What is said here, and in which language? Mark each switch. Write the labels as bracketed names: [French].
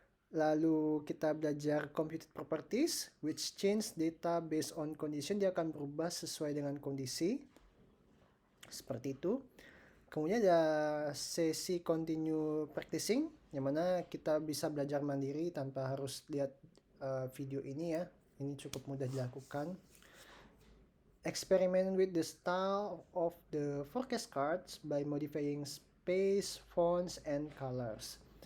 [Indonesian] Lalu kita belajar [English] computed properties, which change data based on condition. [Indonesian] Dia akan berubah sesuai dengan kondisi. Seperti itu. Kemudian ada sesi continue practicing, yang mana kita bisa belajar mandiri tanpa harus lihat video ini ya. Ini cukup mudah dilakukan. [English] experiment with the style of the forecast cards by modifying space, fonts, and colors.